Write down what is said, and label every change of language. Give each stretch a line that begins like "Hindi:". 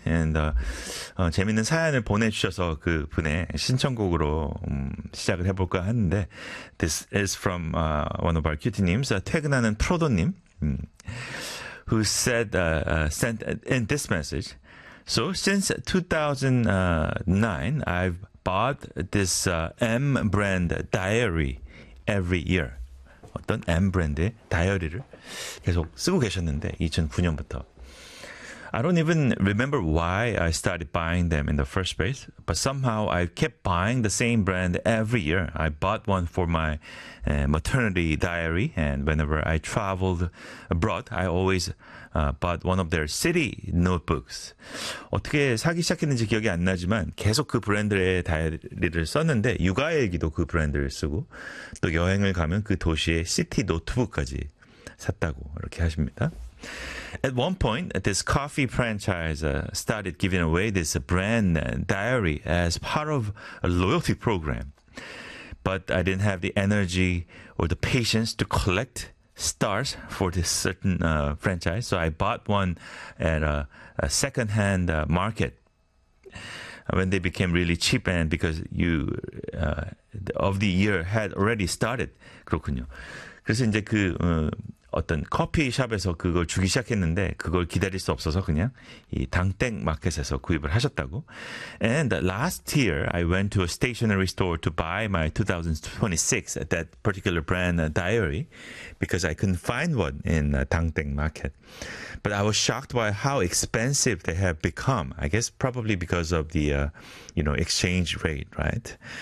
English: And
Korean: 재밌는 사연을 보내주셔서 그분의 신청곡으로 시작을 해볼까 하는데
English: This is from one of our cutie님's, 퇴근하는 프로도님, who said, sent in this message. So since 2009, I've bought this M brand diary every year.
Korean: 어떤 M 브랜드의 다이어리를 계속 쓰고 계셨는데 2009년부터.
English: I don't even remember why I started buying them in the first place, but somehow I kept buying the same brand every year. I bought one for my maternity diary, and whenever I traveled abroad, I always bought one of their city notebooks.
Korean: 어떻게 사기 시작했는지 기억이 안 나지만 계속 그 브랜드의 다이어리를 썼는데 육아일기도 그 브랜드를 쓰고 또 여행을 가면 그 도시의 시티 노트북까지 샀다고 이렇게 하십니다.
English: At one point, this coffee franchise started giving away this brand diary as part of a loyalty program. But I didn't have the energy or the patience to collect stars for this certain franchise. So I bought one at a secondhand market. When they became really cheap and because you of the year had already started.
Korean: 그렇군요. 그래서 이제 그... 어떤 커피숍에서 그걸 주기 시작했는데 그걸 기다릴 수 없어서 그냥 이 당땡 마켓에서 구입을 하셨다고.
English: And last year, I went to a stationery store to buy my 2026, that particular brand diary, because I couldn't find one in 당땡 마켓. But I was shocked by how expensive they have become. I guess probably because of the exchange rate, right?